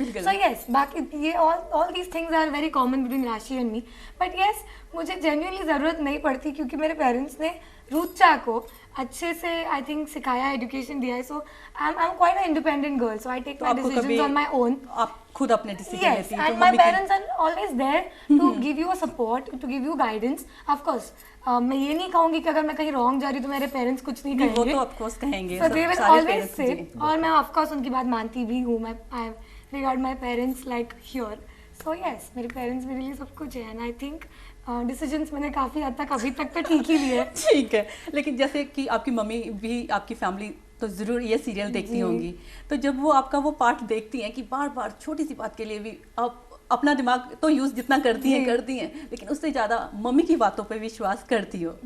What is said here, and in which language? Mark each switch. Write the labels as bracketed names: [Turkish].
[English] so yes, [Hindi] बाकी ये [English] All these things are very common between Rashi and me. But yes, [Hindi] मुझे genuinely ज़रूरत नहीं पड़ती क्योंकि मेरे पेरेंट्स ने रुचा को अच्छे से [English] I think [Hindi] सिखाया है, एजुकेशन दिया है. [English] So I am quite a independent girl, so I take my decisions on my own. [Hindi] आप खुद अपने डिसीजन [English] Yes, [Hindi] लेती हैं. [English] and my parents are always there to give you a support, to give you guidance. Of course, [Hindi] मैं ये नहीं कहूँगी कि अगर मैं कहीं रॉन्ग जा रही हूँ तो मेरे पेरेंट्स कुछ नहीं कहेंगे. वो तो ऑफ कोर्स कहेंगे. [English] So they will always say, [Hindi] और मैं ऑफ कोर्स उनकी बात मानती भी हूँ. [English] I regard my parents like here. So yes, [Hindi] मेरे पेरेंट्स मेरे लिए सब कुछ है, [English] and I think [Hindi] डिसीजंस मैंने काफ़ी हद तक अभी तक तो ठीक ही लिए. ठीक है, लेकिन जैसे कि आपकी मम्मी भी, आपकी फैमिली तो ज़रूर ये सीरियल देखती होंगी, तो जब वो आपका वो पार्ट देखती हैं कि बार बार छोटी सी बात के लिए भी आप अपना दिमाग तो यूज़ जितना करती हैं, लेकिन उससे ज़्यादा मम्मी की बातों पे विश्वास करती हो